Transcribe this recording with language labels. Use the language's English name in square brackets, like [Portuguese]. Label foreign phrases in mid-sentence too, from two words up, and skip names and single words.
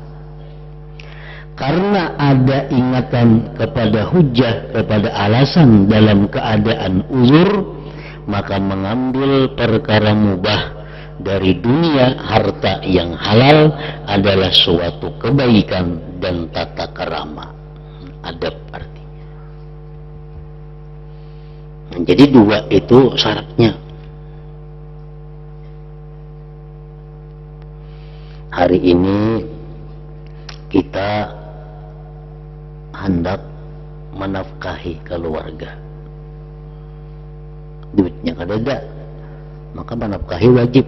[Indonesian] Karena ada ingatan kepada hujjah, kepada alasan dalam keadaan uzur, maka mengambil perkara mubah dari dunia harta yang halal adalah suatu kebaikan dan tata kerama, adab artinya. Jadi dua itu syaratnya. Hari ini kita hendak menafkahi keluarga, duitnya [Banjar] kada ada, [Indonesian] maka menafkahi wajib.